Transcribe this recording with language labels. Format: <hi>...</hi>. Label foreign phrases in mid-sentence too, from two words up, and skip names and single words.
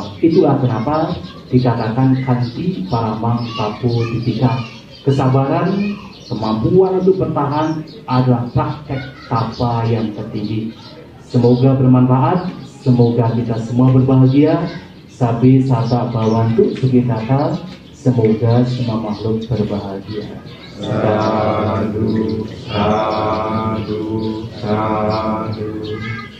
<id>Itulah kenapa dikatakan</id> <pi>kanti paramang tapu titika.</pi> <id>Kesabaran, kemampuan untuk bertahan adalah praktek tapa yang tertinggi. Semoga bermanfaat. Semoga kita semua berbahagia.</id> <pi>Sabi sata bawantu sugitata.</pi> <id>Semoga semua makhluk berbahagia.</id> <pi>Sadu, sadu, sadu.</pi>